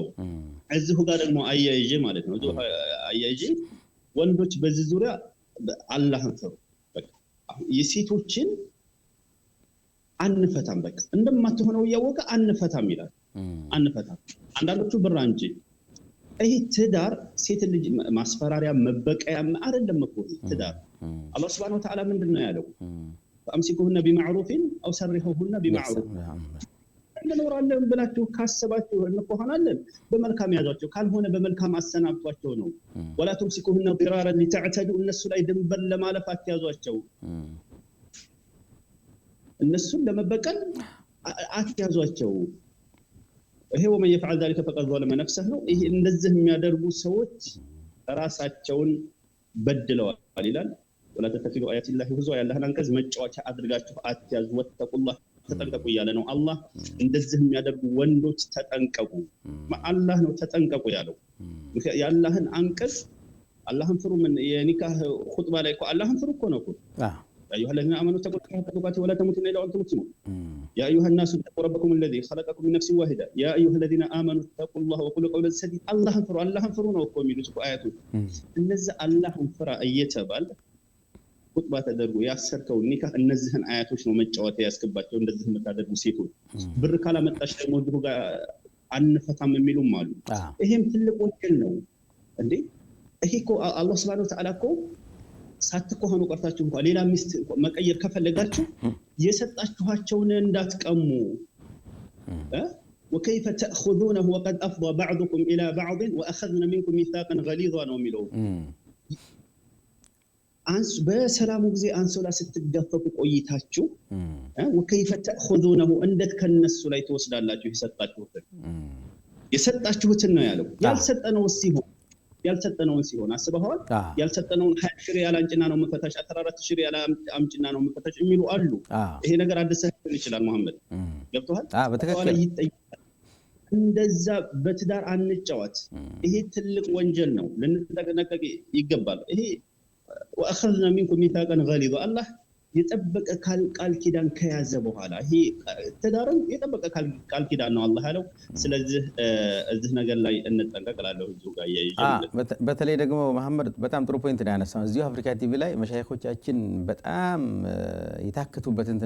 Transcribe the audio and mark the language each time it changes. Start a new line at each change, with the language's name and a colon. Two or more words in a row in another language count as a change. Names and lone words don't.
Amharic: እዚሁ ጋር ደግሞ አያይዤ ማለት ነው እዚሁ አያይዤ ወንዶች በዚህ ዙሪያ አላህን ፍሩ። በቃ የሴቶችን አንፈታም፣ በቃ እንደማትሆነው እያወቀ አንፈታም ይላል። አንፈታም አንዳንዶቹ ብር እንጂ ይሄ ትዳር ሴት ልጅ ማስፈራሪያ መበቀያ አይደለም እኮ ትዳር። አላህ
Arabic: سبحانه وتعالى
Amharic: ምንድነው ያለው?
Arabic: فامسكوهن بمعروف او سرحوهن بمعروف
Amharic: እንኖራለን ብላችሁ ካሰባችሁ እንቆሃናለን በመልካም ያዟቸው፣ ካልሆነ በመልካም አሰናብቷቸው ነው።
Arabic: ولا تمسكوهن ضرارا لتعتدوا
Amharic: እነሱ ላይ ድንበር ለማለፍ አትያዟቸው፣ እነሱን ለመበቀል አትያዟቸው። ይሄ
Arabic: ومن يفعل ذلك فقد ظلم نفسه
Amharic: ነው። ይሄ እንደዚህ የሚያደርጉ ሰዎች ራሳቸውን በድለዋል ይላል።
Arabic: ولا تتخذوا آيات الله هزوا
Amharic: ያለህን አንቀጽ መጫወቻ አድርጋችሁ አትያዙ። ወተቁላህ ተጠንቀቁ እያለ ነው አላህ። እንደዚህ የሚያደርጉ ወንዶች ተጠንቀቁ። አላህ ነው ተጠንቀቁ ያለው። ያለህን አንቀጽ አላህን ፍሩ። ምን የኒካህ ኹጥባ ላይ እኮ አላህን ፍሩ እኮ ነው እኮ
Arabic: يا أيها الذين آمنوا اتقوا الله حق تقاته ولا تموتن إلا وأنتم مسلمون يا أيها الناس اتقوا ربكم الذي خلقكم من نفس واحدة يا أيها الذين آمنوا اتقوا الله وقولوا قولا سديدا الله انفروا
Amharic: ነው እኮ የሚሉት እኮ አያቱ። እነዚህ አላህን ፍራ እየተባለ ኹጥባ ተደርጎ ያሰርከው ኒካህ እነዚህን አያቶች ነው መጫወት ያስገባቸው። እንደዚህ የምታደርጉ ሴቶች ብር ካላመጣሽ ደግሞ ድሮ ጋር አንፈታም የሚሉም አሉ። ይሄም ትልቅ ወንጀል ነው እንዴ! ይሄ እኮ አላህ
Arabic: سبحانه وتعالى
Amharic: እኮ ሳትቆሆኑ ቀርታችሁ እንኳን ሌላ ሚስት መቀየር ከፈለጋችሁ የሰጣችኋቸውን እንዳትቀሙ።
Arabic: وكيف تأخذونه وقد أفضى بعضكم إلى بعض وأخذنا منكم ميثاقا غليظا
Amharic: ነው የሚለው። በሰላሙ ጊዜ አንሶላ ስትገፈፉ ቆይታችሁ
Arabic: وكيف تأخذونه
Amharic: እንዴት ከነሱ ላይ ተወስዳላችሁ የሰጣችሁትን ነው ያለው። ያልሰጠነውን ሲሆን አስበዋል። ያልሰጠነውን 20 ሺህ ሪያል አንጭና ነው መፈታሽ፣ 14 ሺህ ሪያል አምጭና ነው መፈታሽ የሚሉ አሉ። ይሄ ነገር አዲስ ሊሆን ይችላል። መሐመድ ገብቶሃል? በትክክል እንደዛ በትዳር አንጫወት። ይሄ ትልቅ ወንጀል ነው፣ ልንጠነቀቅ ይገባል። ይሄ
Arabic: وأخذنا منكم ميثاقا غليظا
Amharic: الله የጠበቀ ቃል ኪዳን ከያዘ በኋላ ይሄ ተዳረም የጠበቀ ቃል ኪዳን ነው አላህ ያለው። ስለዚህ እዚህ ነገር ላይ እንጠንቀቅላለሁ። እዚሁ ጋር በተለይ ደግሞ መሐመድ በጣም ጥሩ ፖይንት ነው ያነሳው። እዚሁ አፍሪካ ቲቪ ላይ መሻይኾቻችን በጣም የታከቱበት እንትን